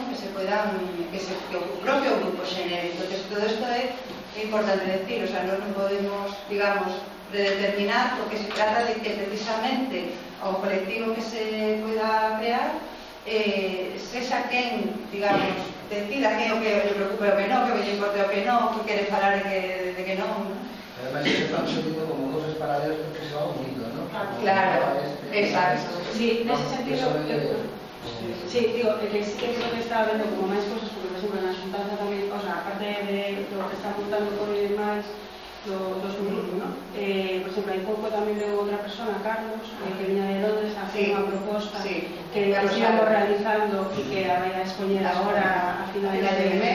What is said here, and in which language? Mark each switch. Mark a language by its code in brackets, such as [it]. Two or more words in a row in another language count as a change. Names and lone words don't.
[gl] Que o propio grupo xenere. Entonces, todo isto é importante decir, [es] o sea, [gl] non podemos, digamos, predeterminar, porque se trata de que precisamente o colectivo que se poida crear sexa quen, digamos, decida que o que lle preocupe o que non, que lle importe o que non, que quere falar de que non, [es] ¿no? Además, se están subiendo como cosas paralelas porque se va uniendo, ¿no? Claro, exacto. [gl] Sí, nese sentido... Sí, digo, que sí que creo que está vendo como máis cosas, porque, por exemplo, na xuntanza tamén, [es] o sea, [gl] aparte de [es] lo que está apuntando [gl] por máis dos grupos, ¿no? Por exemplo, hai pouco tamén veo outra persona, Carlos, que viña de Londres [es] a hacer [gl] unha proposta que íbamos realizando e que a vai a expoñer agora a final de mes.